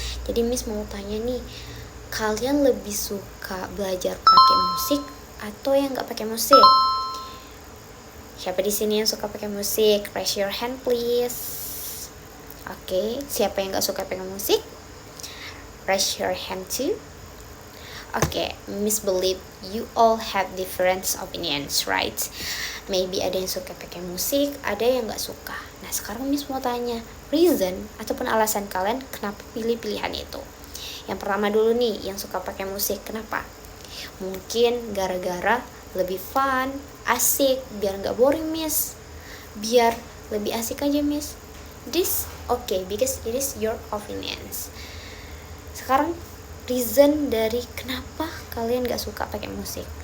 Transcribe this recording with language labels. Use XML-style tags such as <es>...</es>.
<id>Jadi Miss mau tanya nih, kalian lebih suka belajar pakai musik atau yang nggak pakai musik? Siapa di sini yang suka pakai musik?</id> <en>Raise your hand please.</en> <id>Oke, siapa yang nggak suka pakai musik?</id> <en>Raise your hand too. Okay, Miss believe you all have different opinions, right?</en> <id>Maybe ada yang suka pakai musik, ada yang nggak suka. Nah, sekarang Miss mau tanya, reason ataupun alasan kalian kenapa pilih pilihan itu? Yang pertama dulu nih, yang suka pakai musik, kenapa? Mungkin gara-gara lebih fun, asik, biar nggak boring Miss. Biar lebih asik aja Miss.</id> <en>This okay because it is your opinions.</en> <id>Sekarang reason dari kenapa kalian gak suka pakai musik.</id>